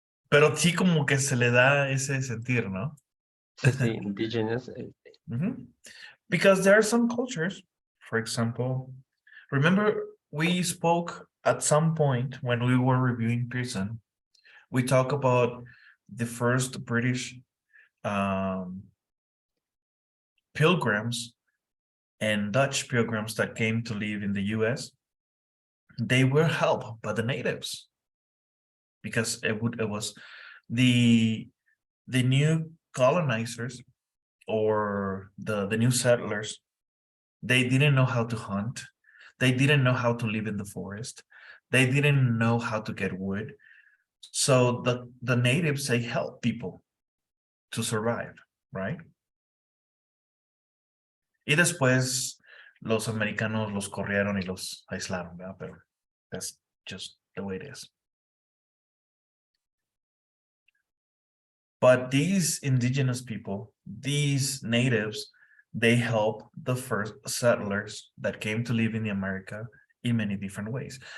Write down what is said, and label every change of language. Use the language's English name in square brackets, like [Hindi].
[Spanish] Pero sí como que se le da ese sentir, ¿no? Sí, sí, indigenous. [English] Because there are some cultures, for example, remember we spoke at some point when we were reviewing Pearson, we talk about the first British pilgrims and Dutch pilgrims that came to live in the US. They were helped by the natives because it was the new colonizers or the new settlers. They didn't know how to hunt. They didn't know how to live in the forest. They didn't know how to get wood. So the natives, they help people to survive, right? [Spanish] Y después los americanos los corrieron y los aislaron, ¿verdad? [English] Pero that's just the way it is. But these indigenous people, these natives, they help the first settlers that came to live in the America in many different ways.